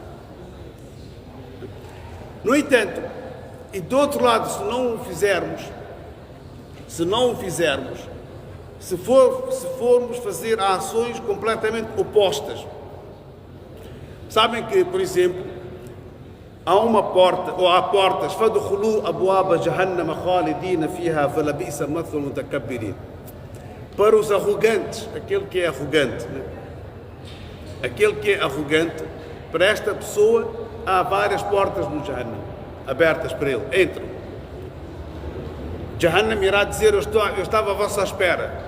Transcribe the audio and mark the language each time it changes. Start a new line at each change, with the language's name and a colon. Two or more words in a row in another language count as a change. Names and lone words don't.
Portuguese: No entanto, e do outro lado, se não o fizermos, se formos fazer ações completamente opostas. Sabem que, por exemplo, há uma porta, ou há portas,
Arabic: فَدْخُلُوا أَبْوَابَ جَهَنَّمَ خَالِدِينَ فِيهَا فَلَبِئْسَ مَثْوَى الْمُتَكَبِّرِينَ.
Portuguese: Para os arrogantes, aquele que é arrogante, né? Aquele que é arrogante, para esta pessoa há várias portas no Jahannam, abertas para ele. Entram. Jahannam irá dizer: eu estava à vossa espera.